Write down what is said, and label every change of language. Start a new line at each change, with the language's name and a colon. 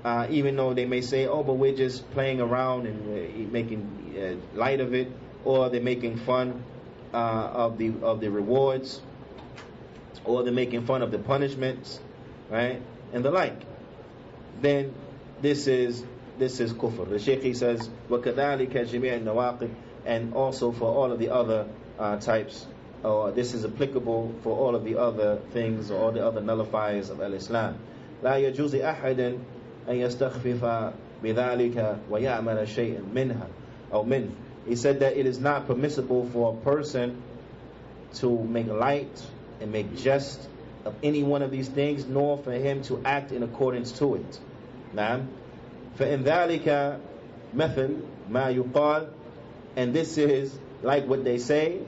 English: Even though they may say, oh, but we're just playing around and making light of it, or they're making fun of the rewards, or they're making fun of the punishments, right, and the like, then this is kufr. The Shaykh, he says,
Arabic: وَكَذَلِكَ جَمِيعَ النَّوَاقِضِ
English: and also for all of the other types. This is applicable for all of the other things, or all the other nullifiers of al-Islam.
Arabic: لا يجوز أحد أن يستخفف بذلك ويعمل شيئا منها أو منه.
English: He said that it is not permissible for a person to make light and make jest of any one of these things, nor for him to act in accordance to it.
Arabic: نعم. فإن ذلك مثل ما يقال,
English: and this is like what they say.